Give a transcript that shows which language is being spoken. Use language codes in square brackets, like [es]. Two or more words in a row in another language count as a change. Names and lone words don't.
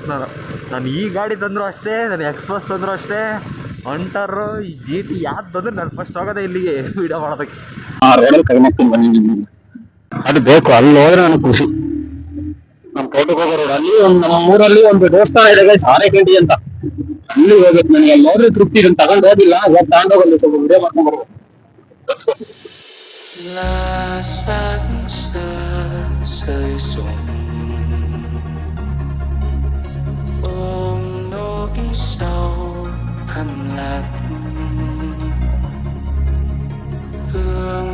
[kn] ನಾನು ಈ ಗಾಡಿ ತಂದ್ರು ಅಷ್ಟೇ, ನಾನು ಎಕ್ಸ್ಪಲ್ಸ್ ತಂದ್ರು ಅಷ್ಟೇ, ಅಂಟರ್ ಈ GT ಯಾವ್ದು ಬಂದ್ರೆ ನಾನು ಫಸ್ಟ್ ಹೋಗೋದೇ ಇಲ್ಲಿಗೆ ವಿಡಿಯೋ ಮಾಡೋದಕ್ಕೆ. ಆ ರೋಡಲ್ಲಿ ಕೈ ಮಾಡ್ತೀನಿ ಬನ್ನಿ. ಅದು ಬೇಕು, ಅಲ್ಲಿ ಹೋದ್ರೆ ನನಗೆ ಖುಷಿ. ನಮ್ಮ ತೋಟಕ್ಕೆ ಹೋಗೋ ರೋಡ್ ಅಲ್ಲಿ ನಮ್ಮ ಊರಲ್ಲಿ ಒಂದು ದೇವಸ್ಥಾನ ಇದೆ ಗೈಸ್, ಆನೆಕಂಡಿ ಅಂತ. ಅಲ್ಲಿ ಹೋಗ್ಬೇಕು ನನಗೆ. ಅಲ್ಲಿ ನೋಡ್ರಿ ತೃಪ್ತಿ. ಇದನ್ನ ತಗೊಂಡು ಹೋಗಿಲ್ಲ, ಇವಾಗ ತಗೊಂಡೋಗಲ್ಲಿ ಸ್ವಲ್ಪ ವಿಡಿಯೋ ಮಾಡ್ಕೊಂಡು ಬರ್ಬೇಕು. [vi] là sáng xưa rơi rụng ôm nỗi sầu thầm lặng hương